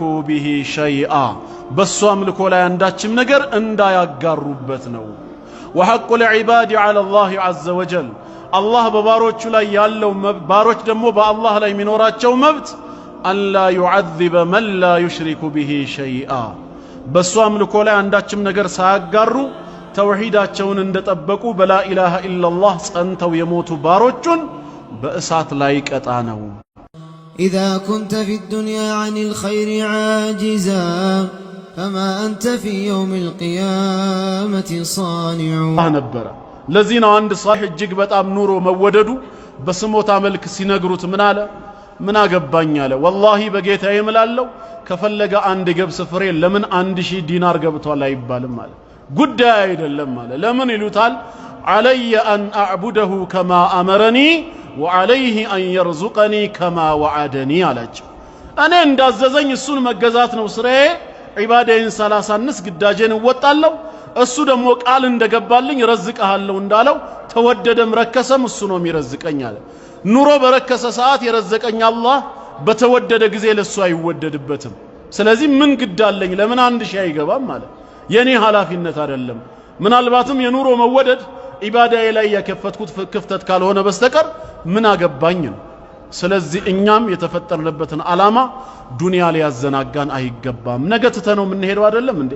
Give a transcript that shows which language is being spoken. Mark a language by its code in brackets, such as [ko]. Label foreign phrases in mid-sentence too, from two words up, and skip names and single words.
[ar] بِهِ شيئا [am] በሱ አምልኮ ላይ አንዳችም ነገር እንዳያጋሩበት ነው። [ar] وحق العباد على الله عز وجل [am] አላህ በባሮቹ ላይ ያለው መብት ባሮች ደግሞ በአላህ ላይ የሚኖራቸው መብት [ar] ألا يعذب من لا يشرك به شيئا [am] በሱ አምልኮ ላይ አንዳችም ነገር ሳያጋሩ ተውሂዳቸውን እንደጠበቁ በላ [ar] إله إلا الله [am] ጸንተው የሞቱ ባሮቹን በእሳት ላይ ቀጣ ነው። [ar] إذا كنت في الدنيا عن الخير عاجزا فما أنت في يوم القيامة صانع [am] ነበር። ለዚህ ነው አንድ ሷህ እጅግ በጣም ኑሮ መወደዱ በስሞታ መልክ ሲነግሩት ምን አለ? ምን አገባኝ አለ። ወላሂ በጌታዬ እምላለሁ ከፈለገ አንድ ገብስ ፍሬ ለምን 1000 ዲናር ገብቷል አይባልም አለ። ጉዳይ አይደለም አለ። ለምን ይሉታል? [ar] علي أن أعبده كما أمرني وعليه أن يرزقني كما وعدني [am] አላቸው። እኔ እንዳዘዘኝ እሱን መገዛት ነው ስራዬ። ዒባዳዬን ሳላሳንስ ግዳጄን እወጣለሁ። እሱ ደግሞ ቃል እንደገባልኝ ረዝቀሃለሁ እንዳለው ተወደደም ረከሰም እሱ ነው የሚረዝቀኝ አለ። ኑሮ በረከሰ ሰዓት የረዘቀኝ አላህ በተወደደ ጊዜ ለሱ አይወደድበትም። ስለዚህ ምን ግዳለኝ ለምን 1000 አይገባም ማለት የኔ ኃላፊነት አይደለም። ምናልባትም የኑሮ መወደድ ዒባዳዬ ላይ የከፈትኩት ክፍተት ካልሆነ በስተቀር ምን አገባኝ ነው። ስለዚህ እኛም የተፈጠርንበትን ዓላማ ዱንያ ሊያዘናጋን አይገባም። ነገ ትተነው የምንሄደው አይደለም እንዴ?